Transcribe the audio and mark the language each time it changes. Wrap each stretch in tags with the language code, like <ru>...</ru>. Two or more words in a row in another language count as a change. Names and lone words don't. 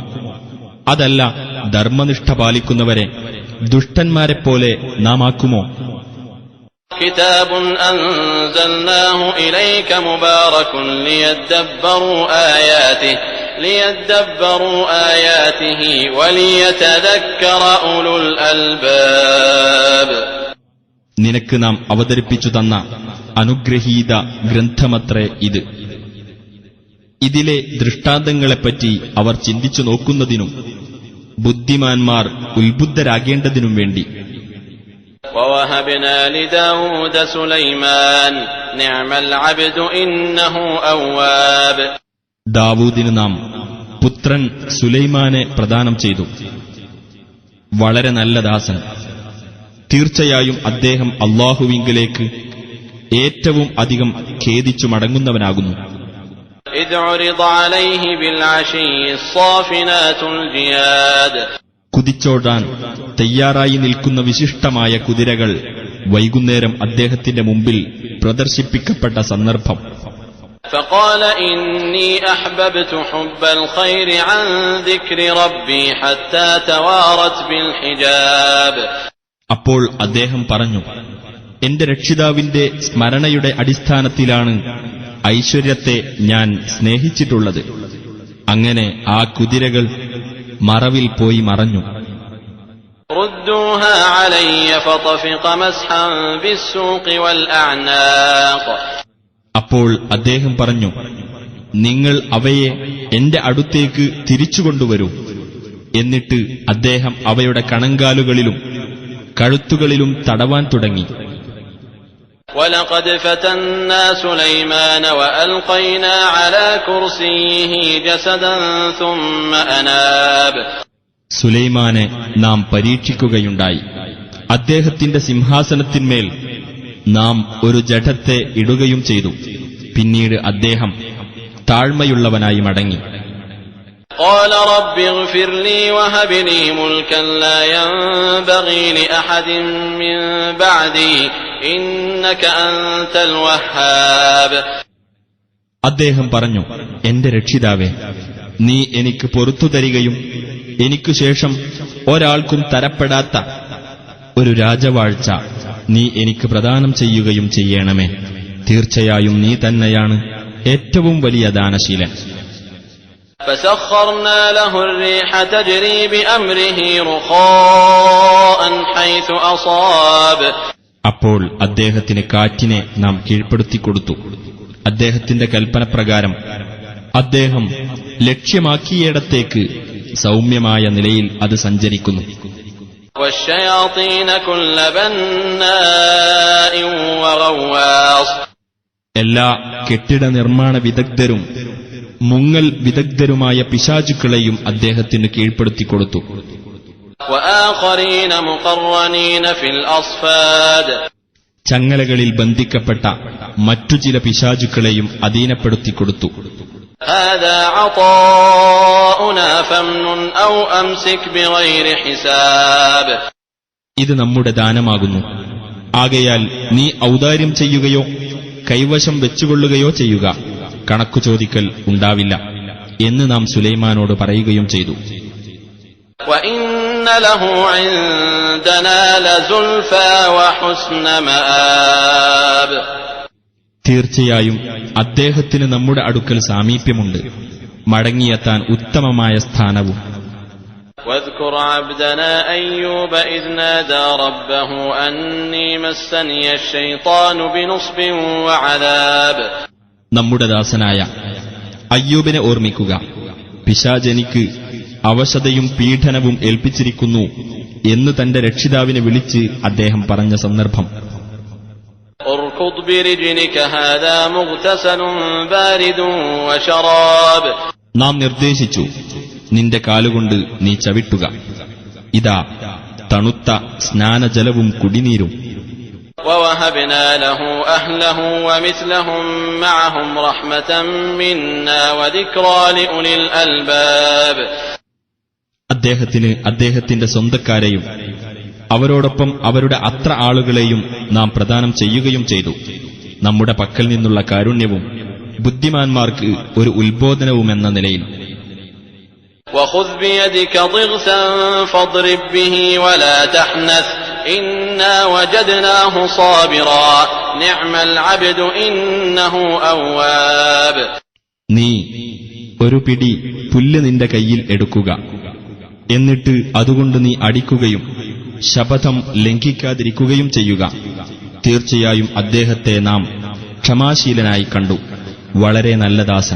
<ml>അതല്ല, ധർമ്മനിഷ്ഠ പാലിക്കുന്നവരെ ദുഷ്ടന്മാരെപ്പോലെ നാം ആക്കുമോ?</ml> <ar>كتاب أنزلناه إليك مبارك ليدبروا آياته وليتذكر أولو الألباب.</ar> <ml>നിനക്ക് നാം അവതരിപ്പിച്ചു തന്ന അനുഗ്രഹീത ഗ്രന്ഥമത്രേ ഇത്. ഇതിലെ ദൃഷ്ടാന്തങ്ങളെപ്പറ്റി അവർ ചിന്തിച്ചു നോക്കുന്നതിനും ബുദ്ധിമാന്മാർ ഉത്ബുദ്ധരാകേണ്ടതിനും വേണ്ടി.</ml> <ar>ووهبنا لداود سليمان نعم العبد إنه أواب.</ar> <ml>ദാവൂദിന് നാം പുത്രൻ സുലൈമാനെ പ്രദാനം ചെയ്തു. വളരെ നല്ല ദാസൻ. തീർച്ചയായും അദ്ദേഹം അല്ലാഹുവിങ്കലേക്ക് ഏറ്റവും അധികം ഖേദിച്ചു മടങ്ങുന്നവനാകുന്നു.</ml> <ar>إذ عرض عليه بالعشي الصافنات الجياد.</ar> <ml>കുതിച്ചോടാൻ തയ്യാറായി നിൽക്കുന്ന വിശിഷ്ടമായ കുതിരകൾ വൈകുന്നേരം അദ്ദേഹത്തിന്റെ മുമ്പിൽ പ്രദർശിപ്പിക്കപ്പെട്ട സന്ദർഭം.</ml> <ar>فقال إني أحببت حب الخير عن ذكر ربي حتى توارت بالحجاب.</ar> <ml>അപ്പോൾ അദ്ദേഹം പറഞ്ഞു, എന്റെ രക്ഷിതാവിന്റെ സ്മരണയുടെ അടിസ്ഥാനത്തിലാണ് ഐശ്വര്യത്തെ ഞാൻ സ്നേഹിച്ചിട്ടുള്ളത്. അങ്ങനെ ആ കുതിരകൾ മറവിൽ പോയി മറഞ്ഞു.</ml> <ar>ردوها علي فطفق مسحا بالسوق والأعناق.</ar> <ml>അപ്പോൾ അദ്ദേഹം പറഞ്ഞു, നിങ്ങൾ അവയെ എന്റെ അടുത്തേക്ക് തിരിച്ചുകൊണ്ടുവരൂ. എന്നിട്ട് അദ്ദേഹം അവയുടെ കണങ്കാലുകളിലും കഴുത്തുകളിലും തടവാൻ തുടങ്ങി.</ml> <ar>ولقد فتنا سليمان وألقينا على كرسيه جسدا ثم أناب.</ar> <ml>സുലൈമാനെ നാം പരീക്ഷിക്കുകയുണ്ടായി. അദ്ദേഹത്തിന്റെ സിംഹാസനത്തിന്മേൽ നാം ഒരു ജഡത്തെ ഇടുകയും ചെയ്തു. പിന്നീട് അദ്ദേഹം താഴ്മയുള്ളവനായി മടങ്ങി.</ml> <ar>قال رب اغفر لي وهب لي ملكا لا ينبغي لأحد من بعدي إنك أنت الوهاب.</ar> <ml>അദ്ദേഹം പറഞ്ഞു, എന്റെ രക്ഷിതാവേ, നീ എനിക്ക് പൊറുത്തു തരികയും എനിക്കു ശേഷം ഒരാൾക്കും തരപ്പെടാത്ത ഒരു രാജവാഴ്ച നീ എനിക്ക് പ്രദാനം ചെയ്യുകയും ചെയ്യണമേ. തീർച്ചയായും നീ തന്നെയാണ് ഏറ്റവും വലിയ ദാനശീലൻ.</ml> <ar>فسخرنا له الريح تجري بأمره رخاء حيث أصاب.</ar> <ml>അപ്പോൾ അദ്ദേഹത്തിന് കാറ്റിനെ നാം കീഴ്പ്പെടുത്തിക്കൊടുത്തു. അദ്ദേഹത്തിന്റെ കൽപ്പനപ്രകാരം അദ്ദേഹം ലക്ഷ്യമാക്കിയിടത്തേക്ക് സൗമ്യമായ നിലയിൽ അത് സഞ്ചരിക്കുന്നു.</ml> <ar>والشياطين كل بناء وغواص.</ar> <ml>എല്ലാ കെട്ടിട നിർമ്മാണ വിദഗ്ധരും മുങ്ങൽ വിദഗ്ധരുമായ പിശാചുക്കളെയും അദ്ദേഹത്തിന് കീഴ്പ്പെടുത്തിക്കൊടുത്തു.</ml> <ar>وآخرين مقرنين في الأصفاد.</ar> <ml>ചങ്ങലകളിൽ ബന്ധിക്കപ്പെട്ട മറ്റു ചില പിശാചുക്കളെയും അധീനപ്പെടുത്തിക്കൊടുത്തു.</ml> <ar>هذا عطاؤنا فامنن أو أمسك بغير حساب.</ar> <ml>ഇത് നമ്മുടെ ദാനമാകുന്നു. ആകയാൽ നീ ഔദാര്യം ചെയ്യുകയോ കൈവശം വെച്ചുകൊള്ളുകയോ ചെയ്യുക, കണക്കു ചോദിക്കൽ ഉണ്ടാവില്ല എന്ന് നാം സുലൈമാനോട് പറയുകയും ചെയ്തു.</ml> <ar>وإن له عندنا لزلفى وحسن مآب.</ar> <ml>തീർച്ചയായും അദ്ദേഹത്തിന് നമ്മുടെ അടുക്കൽ സാമീപ്യമുണ്ട്, മടങ്ങിയെത്താൻ ഉത്തമമായ സ്ഥാനവും.</ml> <ar>واذكر عبدنا أيوب إذ نادى ربه أني مسني الشيطان بنصب وعذاب.</ar> <ml>നമ്മുടെ ദാസനായ അയ്യൂബിനെ ഓർമ്മിക്കുക. പിശാചെനിക്ക് അവശതയും പീഡനവും ഏൽപ്പിച്ചിരിക്കുന്നു എന്ന് തന്റെ രക്ഷിതാവിനെ വിളിച്ച് അദ്ദേഹം പറഞ്ഞ സന്ദർഭം.</ml> <ar>اركض برجلك هذا مغتسل بارد وشراب.</ar> <ml>നാം നിർദ്ദേശിച്ചു, നിന്റെ കാലുകൊണ്ട് നീ ചവിട്ടുക, ഇതാ തണുത്ത സ്നാനജലവും കുടിനീരും.</ml> <ar>ووهبنا له أهله ومثلهم معهم رحمة منا وذكرى لأولي الألباب.</ar> <ml>അദ്ദേഹത്തിന് അദ്ദേഹത്തിന്റെ സ്വന്തക്കാരെയും അവരോടൊപ്പം അവരുടെ അത്ര ആളുകളെയും നാം പ്രദാനം ചെയ്യുകയും ചെയ്തു. നമ്മുടെ പക്കൽ നിന്നുള്ള കാരുണ്യവും ബുദ്ധിമാന്മാർക്ക് ഒരു ഉത്ബോധനവുമെന്ന നിലയിൽ.</ml> <ar>وخذ بيدك ضغثا فاضرب به ولا تحنث إنا وجدناه صابرا نعم العبد إنه أواب.</ar> <ml>നീ ഒരു പിടി പുല്ല് നിന്റെ കയ്യിൽ എടുക്കുക, എന്നിട്ട് അതുകൊണ്ട് നീ അടിക്കുകയും ശപഥം ലംഘിക്കാതിരിക്കുകയും ചെയ്യുക. തീർച്ചയായും അദ്ദേഹത്തെ നാം ക്ഷമാശീലനായി കണ്ടു, വളരെ നല്ല ദാസൻ.</ml>